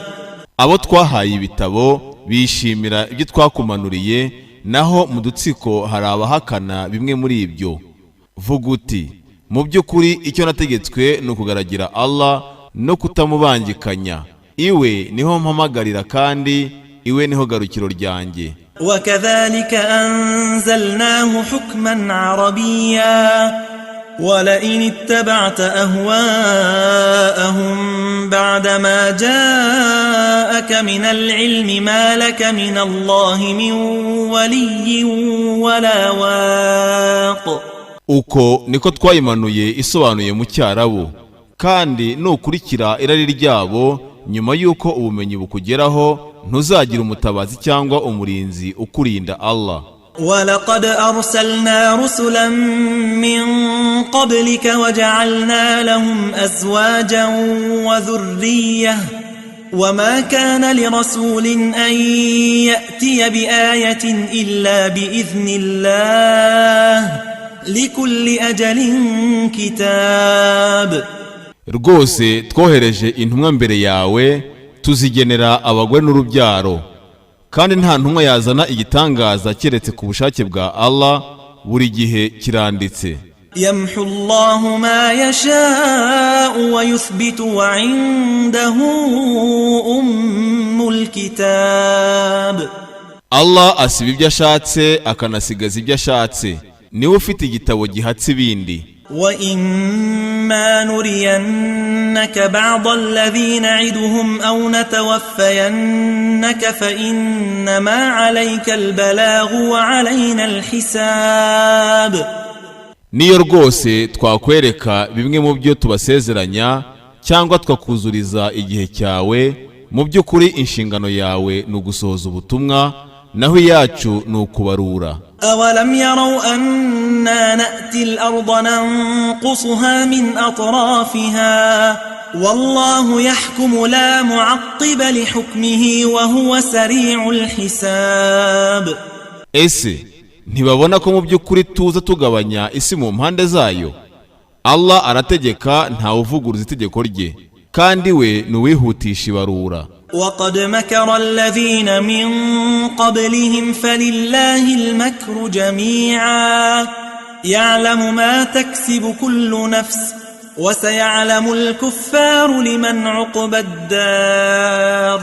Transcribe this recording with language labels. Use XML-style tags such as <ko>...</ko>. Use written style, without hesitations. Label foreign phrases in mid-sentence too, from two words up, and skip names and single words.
<rw>Abo twahaye ibitabo bishimira ibyo twakumanuriye, naho mu dutsiko hari abahakana bimwe muri ibyo. Vuga uti mu by'ukuri icyo nategetswe ni ukugaragira Allah no kutamubangikanya, iwe niho mpamagarira kandi iwe niho garukiro ryanjye.</rw> <ar>وكذلك أنزلناه حكما عربيا ولئن اتبعت أهواءهم بعدما جاءك من العلم ما لك من الله من ولي ولا واق.</ar> <rw>Uko niko twayimanuye isobanuye mu Cyarabu, kandi nukurikira irari ryabo nyuma yuko ubumenyi bukugeraho ntuzagira umutabazi cyangwa umurinzi ukurinda Allah.</rw> <ar>ولقد أرسلنا رسلا من قبلك وجعلنا لهم أزواجا وذرية وما كان لرسول أن يأتي بآية إلا بإذن الله لكل أجل كتاب.</ar> <rw>Rwose twohereje intumwa mbere yawe tuzigenera abagore n'urubyaro, kandi nta ntumwa yazana igitangaza keretse ku bushake bwa Allah, buri gihe kiranditse.</rw> <ar>يمحو الله ما يشاء ويثبت وعنده أم الكتاب.</ar> <rw>Allah asiba ibyo ashatse akanasigaza ibyo ashatse, niwe ufite igitabo gihatse ibindi.</rw> <ar>وإما نرينك بعض الذين نعدهم أو نتوفينك فإنما عليك البلاغ وعلينا الحساب.</ar> <rw>Niyo rwose twakwereka bimwe mu byo tubasezeranya cyangwa twakuzuriza igihe cyawe, mu by'ukuri inshingano yawe ni ugusohoza ubutumwa, naho iyacu ni ukubarura.</rw> <ar>أولم يروا أنا نأتي الأرض ننقصها من أطرافها والله يحكم لا معقب لحكمه وهو سريع الحساب.</ar> <rw>Ese ntibabona ko mu by'ukuri tuza tugabanya isi mu mpande zayo? Allah arategeka, ntawuvuguruza itegeko rye, kandi we ni uwihutisha ibarura.</rw> <ar>وقد مكر الذين من قبلهم فلله المكر جميعا يعلم ما تكسب كل نفس وسيعلم الكفار لمن عقبى الدار.</ar>